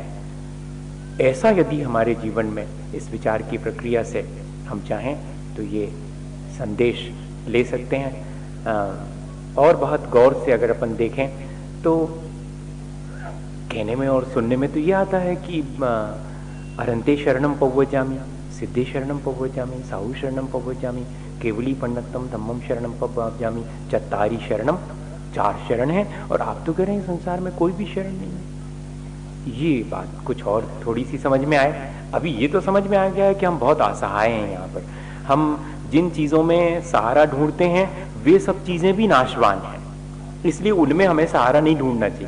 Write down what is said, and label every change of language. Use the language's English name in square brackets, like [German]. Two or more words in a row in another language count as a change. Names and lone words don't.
[Hindi] ऐसा यदि हमारे जीवन में इस विचार की प्रक्रिया से हम चाहें तो ये संदेश ले सकते हैं। और बहुत गौर से अगर अपन देखें तो कहने में और सुनने में तो ये आता है कि [Prakrit languages] अरंते शरणम पव्वजामि, सिद्धे शरणम पव्वजामि, साहु शरणम पव्वजामि, केवली पंडितम धम्मम शरणम पव्वजामि, चत्तारी शरणम, [Hindi] 4 शरण है। और आप तो कह रहे हैं संसार में कोई भी शरण नहीं है। ये बात कुछ और थोड़ी सी समझ में आए। अभी ये तो समझ में आ गया है कि हम बहुत असहाय हैं। यहाँ पर हम जिन चीजों में सहारा ढूंढते हैं वे सब चीजें भी नाशवान हैं, इसलिए उनमें हमें सहारा नहीं ढूंढना चाहिए।